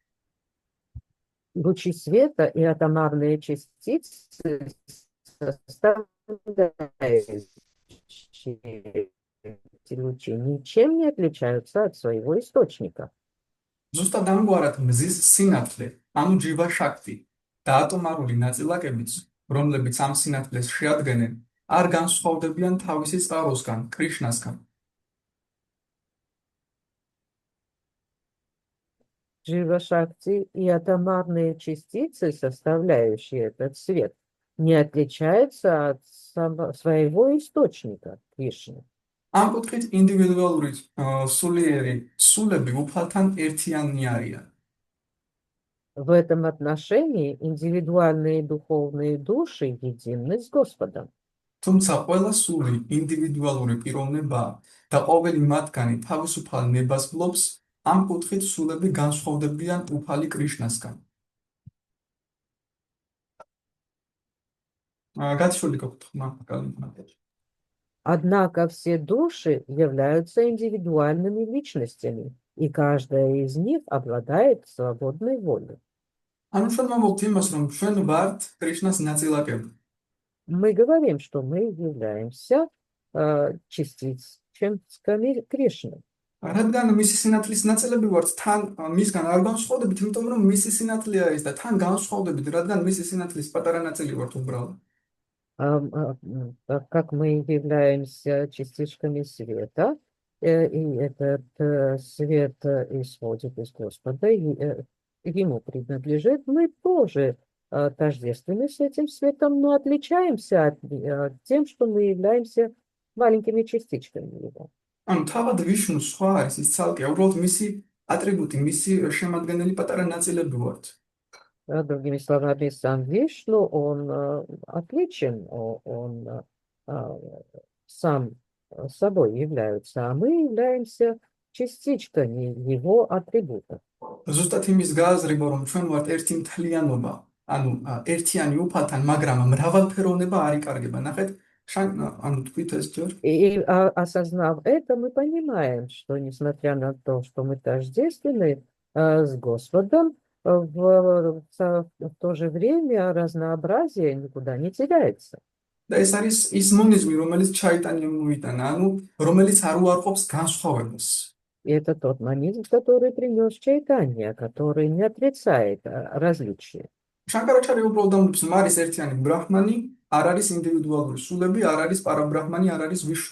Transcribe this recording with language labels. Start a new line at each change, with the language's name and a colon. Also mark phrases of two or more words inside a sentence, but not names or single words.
Russian: Лучи света и атомарные частицы составляющие эти лучи ничем не отличаются от своего источника.
Georgian: ზუსტად ამგვარად მზის სინათლე, ანუ ჯივა შაქტი და ატომარული ნაწილაკებიც, რომლებიც ამ სინათლეს შეადგენენ, არ განსხვავდებიან თავისი წყაროსგან, კრიშნასგან.
Russian: Джива Шакти и атомарные частицы, составляющие этот свет, не отличаются от своего источника, Кришны.
Georgian: ამ კუთხით ინდივიდუალური სულიერი სულები უფალთან ერთიანი არიან.
Russian: В этом отношении индивидуальные духовные души едины с Господом.
Georgian: თუმცა ყველა სული ინდივიდუალური პიროვნებაა და ყოველი მათგანი თავისუფალ ნებას ფლობს, ამ კუთხით სულები განსხვავდებიან უფალი კრიშნასგან. გათშული გქონდა ხმა კალიფანტეში.
Russian: Однако все души являются индивидуальными личностями, и каждая из них обладает свободной волей.
Georgian: ანუ ჩვენ ვამბობთ იმას, რომ ჩვენ ვართ კრიშნას ნაწილაკები.
Russian: Мы говорим, что мы являемся частичками Кришны.
Georgian: რადგან მისი სინათლის ნაწილები варთ, თან მისგან არ განსხვავდებით, იმიტომ რომ მისი სინათლეა ის და თან განსხვავდებით, რადგან მისი სინათლის პატარა ნაწილი ვართ უბრალოდ.
Russian: Так как мы являемся частичками света, и этот свет исходит из Господа, и ему принадлежит, мы тоже тождественны с этим светом, но отличаемся от тем, что мы являемся маленькими частичками его.
Georgian: ანუ თავად ვიშნუ სხვა არის ის ცალკე, უბრალოდ მისი ატრიბუტი, მისი შემადგენელი патара ნაწილები ვართ.
Russian: Другими словами, сам Вишну, он отличен, он сам собой является, а мы являемся частичками его атрибутов.
Georgian: ზუსტად имის გააზრება, რომ ჩვენ ვართ ერთი მთლიანობა, ანუ ერთიანი უფალთან, მაგრამ მრავალფეროვნება არ იკარგება. ნახეთ, ანუ თქვით ეს ჯერ.
Russian: И осознав это, мы понимаем, что несмотря на то, что мы тождественны с Господом, в то же время разнообразие никуда не теряется.
Georgian: და ეს არის ის მონიზმი, რომელიც ჩაიტანიამ მოიტანა, ანუ რომელიც არ უარყოფს განსხვავებას.
Russian: И это тот монизм, который принес Чайтанья, который не отрицает различия.
Georgian: შანკარაჩარია უბრალოდ ამბობს, რომ არის ერთიანი ბრაჰმანი, არ არის ინდივიდუალური სულები, არ არის პარაბრაჰმანი, არ არის ვიშნუ.